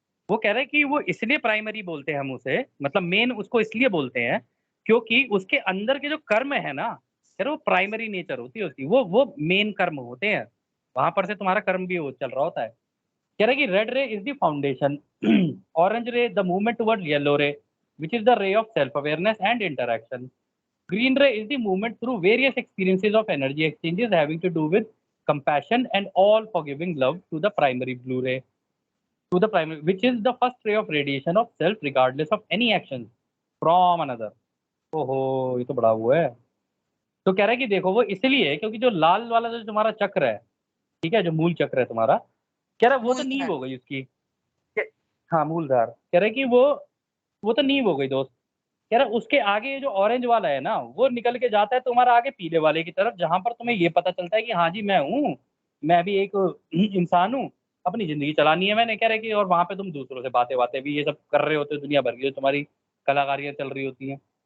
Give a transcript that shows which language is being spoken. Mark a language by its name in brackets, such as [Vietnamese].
[Hindi] वो कह रहे हैं कि वो इसलिए प्राइमरी बोलते हैं हम उसे, मतलब मेन उसको इसलिए बोलते हैं क्योंकि उसके अंदर के जो कर्म है ना, कह रहे वो प्राइमरी नेचर होती है उसकी, वो मेन कर्म होते हैं, वहां पर से तुम्हारा कर्म भी वो चल रहा होता है। कह रहे कि [English] Red ray is the foundation, orange ray the movement toward yellow ray which is the ray of self-awareness and interaction. Green ray is the movement through various experiences of energy exchanges having to do with compassion and all forgiving love to the primary blue ray, to the primary, which is the first ray of radiation of self regardless of any actions from another. [Hindi] ओहो, ये तो बड़ा वो है। तो कह रहा है कि देखो वो इसलिए है क्योंकि जो लाल वाला जो तुम्हारा चक्र है, ठीक है, जो मूल चक्र है तुम्हारा, कह रहा है वो तो नींव हो गई उसकी। हाँ, मूलधार। कह रहे कि वो तो नींव हो गई दोस्त। कह रहा उसके आगे ये जो ऑरेंज वाला है ना, वो निकल के जाता है तुम्हारा आगे पीले वाले की तरफ, जहां पर तुम्हें ये पता चलता है कि हाँ जी मैं हूँ, मैं भी एक इंसान हूँ, अपनी जिंदगी चलानी है मैंने। कह रहे कि और वहां पे तुम दूसरों से बातें बातें भी ये सब कर रहे होते हो, दुनिया भर की जो तुम्हारी कलाकारियां चल रही होती हैं।